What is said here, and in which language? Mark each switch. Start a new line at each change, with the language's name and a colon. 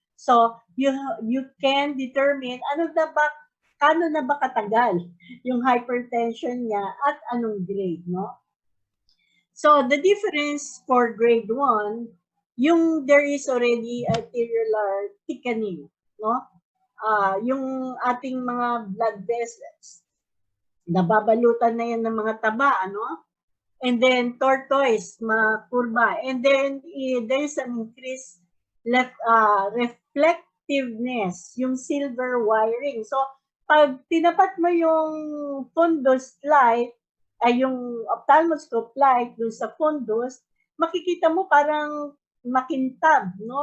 English: So you can determine
Filipino: kano na ba katagal yung hypertension niya at anong grade, no?
English: So the difference for grade 1, yung there is already arteriolar thickening, no?
Filipino: Yung ating mga blood vessels, nababalutan na yan ng mga taba, ano?
English: And then tortoise, makurba. And then there is an increased reflectiveness, yung silver wiring.
Filipino: So, pag tinapat mo yung
English: fundus light,
Filipino: ay yung ophthalmoscope light dun sa fundus, makikita mo parang makintab, no?